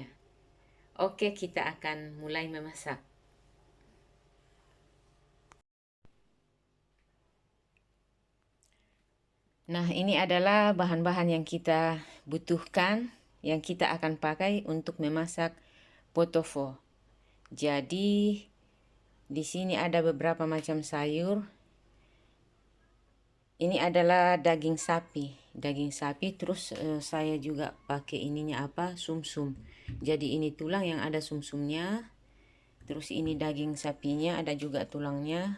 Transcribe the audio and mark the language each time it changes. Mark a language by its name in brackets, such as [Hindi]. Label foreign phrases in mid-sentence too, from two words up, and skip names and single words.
[Indonesian] Oke, kita akan mulai memasak. Nah, ini adalah bahan-bahan yang kita butuhkan, yang kita akan pakai untuk memasak pot-au-feu. Jadi, di sini ada beberapa macam sayur. Ini adalah daging sapi. Daging sapi terus saya juga pakai ininya apa? Sumsum. Jadi ini tulang yang ada sumsumnya. Terus ini daging sapinya ada juga tulangnya.